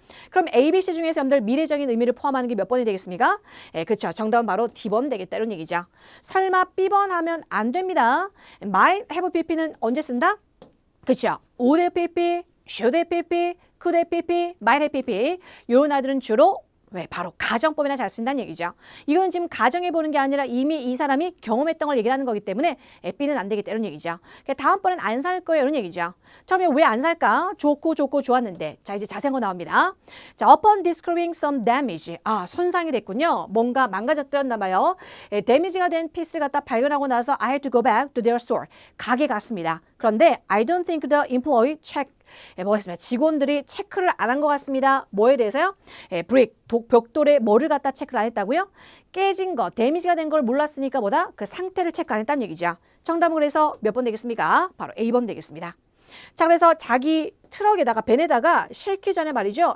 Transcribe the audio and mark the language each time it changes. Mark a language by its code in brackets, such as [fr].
[ko] 그럼 A, B, C 중에서 여러분들 미래적인 의미를 포함하는 게 몇 번이 되겠습니까? 그렇죠. 정답은 바로 D번 되겠다 이런 얘기죠. 설마 B번 하면 안 됩니다. [en] might have pp는 [ko] 언제 쓴다? 그렇죠. [en] would have pp, should have pp, could have pp, might have pp. [ko] 이런 아이들은 주로 왜? 바로 가정법이나 잘 쓴다는 얘기죠. 이건 지금 가정해 보는 게 아니라 이미 이 사람이 경험했던 걸 얘기를 하는 거기 때문에 B는 안 되겠다 이런 얘기죠. 다음번엔 안 살 거예요 이런 얘기죠. 처음에 왜 안 살까? 좋고 좋았는데. 자, 이제 자세한 거 나옵니다. [en] 자, upon discovering some damage. [ko] 손상이 됐군요. 뭔가 망가졌었나 봐요. [en] damage가 [ko] 된 피스를 갖다 발견하고 나서 [en] I had to go back to their store. [ko] 가게 갔습니다. 그런데 [en] I don't think the employee checked. [ko] 뭐였습니까? 직원들이 체크를 안 한 것 같습니다. 뭐에 대해서요? 브릭, 벽돌에 뭐를 갖다 체크를 안 했다고요? 깨진 거, 데미지가 된 걸 몰랐으니까 뭐다? 그 상태를 체크 안 했다는 얘기죠. 정답은 그래서 몇 번 되겠습니까? 바로 A번 되겠습니다. 자, 그래서 자기 트럭에다가 벤에다가 싣기 전에 말이죠.